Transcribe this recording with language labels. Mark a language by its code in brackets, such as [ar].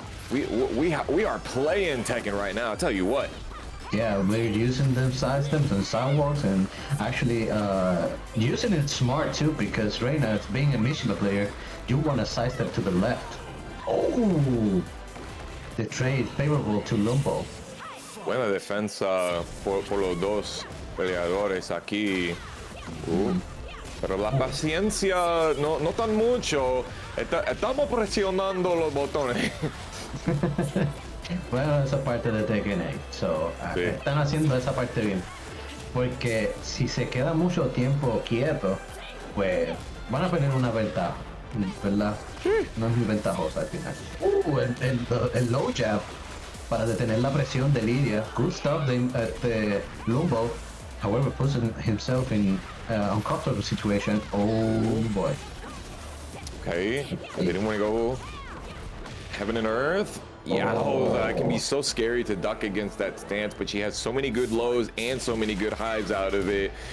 [en] We are playing Tekken right now, I'll tell you what. Yeah, we're using them sidesteps and sidewalks, and actually using it smart too, because Reina, being a Mishima player, you want to sidestep to the left. Oh! The trade favorable to Lumbo. [es] Buena defensa por los dos peleadores aquí. Pero la paciencia no tan mucho. Estamos presionando los botones. Bueno, esa parte de Tekken 8, so Sí. están haciendo esa parte bien. Porque si se queda mucho tiempo quieto, pues van a tener una ventaja, ¿verdad? No es muy ventajosa al final. El low jab para detener la presión de Lidia. [en] Good stuff de Lumbo. However, puts himself in uncomfortable situation. Oh boy. Okay, I didn't want to go heaven and earth. Yeah, that can be so scary to duck against that stance, but she has so many good lows and so many good highs out of it.